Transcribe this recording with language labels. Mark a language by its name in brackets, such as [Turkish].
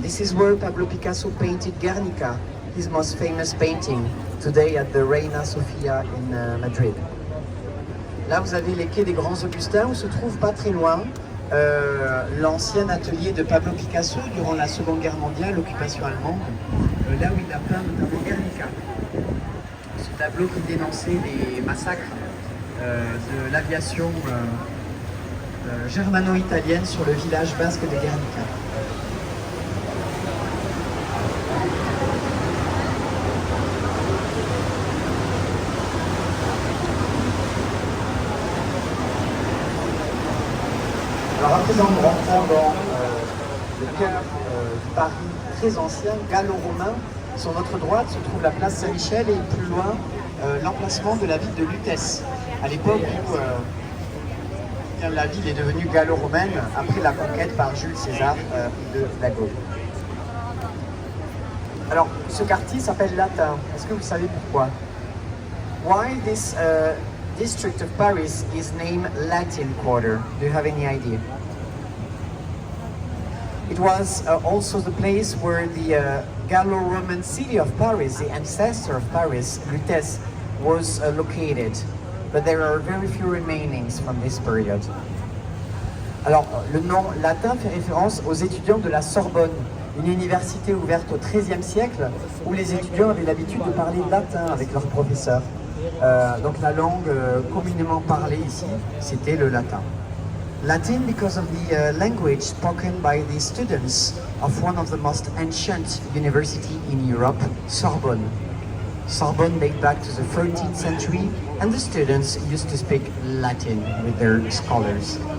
[English] This is where Pablo Picasso painted Guernica, his most famous painting, today at the Reina Sofia in Madrid. [French] Là, vous avez les quais des Grands Augustins, où se trouve pas très loin l'ancien atelier de Pablo Picasso durant la Seconde Guerre mondiale, l'occupation allemande, là où il a peint notamment Guernica. Ce tableau qui dénonçait les massacres de l'aviation germano-italienne sur le village basque de Guernica. Alors à présent, nous rentrons dans le cœur du Paris très ancien, gallo-romain. Sur notre droite se trouve la place Saint-Michel et plus loin l'emplacement de la ville de Lutèce, à l'époque où la ville est devenue gallo-romaine après la conquête par Jules César de la Gaule. Alors, ce quartier s'appelle Latin. Est-ce que vous savez pourquoi? [English] Why this district of Paris is named Latin Quarter? Do you have any idea? It was also the place where the Gallo-Roman city of Paris, the ancestor of Paris, Lutèce, was located. But there are very few remainings from this period. [French] Alors, le nom latin fait référence aux étudiants de la Sorbonne, une université ouverte au XIIIe siècle où les étudiants avaient l'habitude de parler latin avec leurs professeurs. Donc la langue communément parlée ici, c'était le latin. [English] Latin because of the language spoken by the students of one of the most ancient university in Europe, Sorbonne. Sorbonne dates back to the 13th century, and the students used to speak Latin with their scholars.